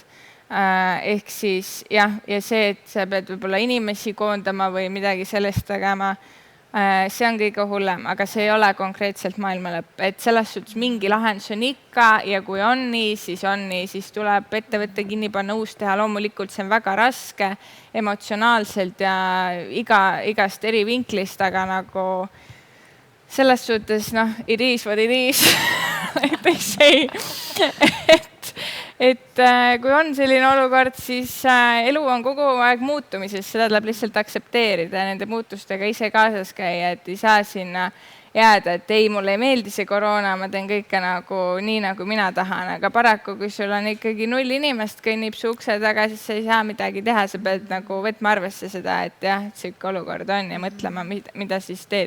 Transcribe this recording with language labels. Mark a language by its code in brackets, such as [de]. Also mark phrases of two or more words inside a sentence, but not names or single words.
[et] Ehk siis jah, ja see, et sa pead võib-olla inimesi koondama või midagi sellest tegema, see on kõige hullem, aga see ei ole konkreetselt maailma lõpp. Et selles suhtes mingi lahendus on ikka ja kui on nii, siis tuleb ettevõtte kinni panna, uus teha. Loomulikult see on väga raske emotsionaalselt ja igast eri vinklist, aga nagu selles suhtes, [en] it is what it is. They say. [et] et kui on selline olukord, siis elu on kogu aeg muutumises, seda tuleb lihtsalt aktsepteerida ja nende muutustega ise kaasas käia, et ei saa sinna jääda, et ei, mulle ei meeldi see koroona, ma teen kõike nii, nagu mina tahan, aga paraku, kui sul on ikkagi 0 inimest kõnnib su ukse taga, siis sa ei saa midagi teha, sa pead nagu võtma arvesse seda, et jah, sihuke olukord on ja mõtlema, mida siis teed.